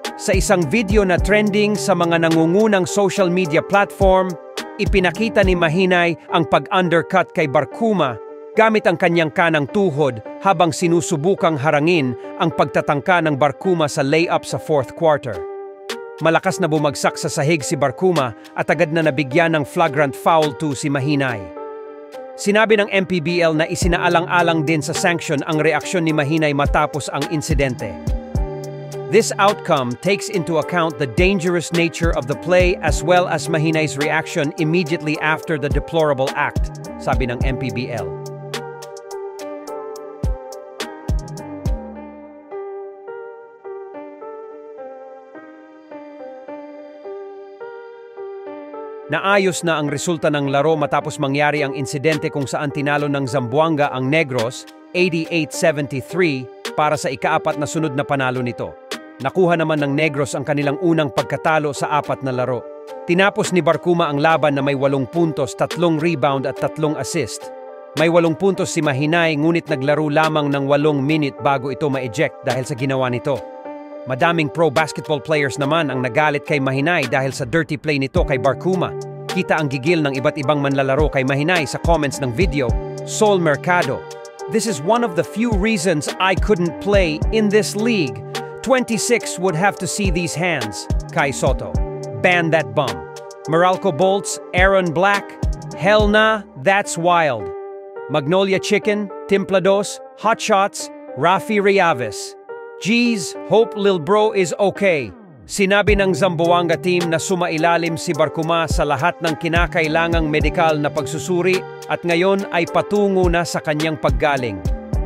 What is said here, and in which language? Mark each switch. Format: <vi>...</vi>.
<tl>Sa isang video na trending sa mga nangungunang social media platform, ipinakita ni Mahinay ang pag-undercut kay Barcuma gamit ang kanyang kanang tuhod habang sinusubukang harangin ang pagtatangka ng Barcuma sa layup sa fourth quarter. Malakas na bumagsak sa sahig si Barcuma at agad na nabigyan ng flagrant foul 2 si Mahinay. Sinabi ng MPBL na isinaalang-alang din sa sanction ang reaksyon ni Mahinay matapos ang insidente.</tl> <en>This outcome takes into account the dangerous nature of the play as well as Mahinay's reaction immediately after the deplorable act,</en> <tl>sabi ng MPBL. Naayos na ang resulta ng laro matapos mangyari ang insidente kung saan tinalo ng Zamboanga ang Negros 88-73 para sa ikaapat na sunod na panalo nito. Nakuha naman ng Negros ang kanilang unang pagkatalo sa 4 na laro. Tinapos ni Barcuma ang laban na may 8 puntos, 3 rebound at 3 assist. May 8 puntos si Mahinay ngunit naglaro lamang ng 8 minute bago ito ma-eject dahil sa ginawa nito. Madaming pro basketball players naman ang nagalit kay Mahinay dahil sa</tl> <en>dirty play</en> <tl>nito kay Barcuma. Kita ang gigil ng iba't ibang manlalaro kay Mahinay sa comments ng video, Sol Mercado.</tl> <en>This is one of the few reasons I couldn't play in this league. 26 would have to see these hands. Kai Soto. Ban that bum. Meralco Bolts, Aaron Black. Hell nah, that's wild. Magnolia Chicken, Timplados, Hot Shots, Rafi Riaves. Geez, hope Lil Bro is okay.</en> <tl>Sinabi ng Zamboanga team na sumailalim si Barcuma sa lahat ng kinakailangang medikal na pagsusuri at ngayon ay patungo na sa kanyang paggaling.</tl>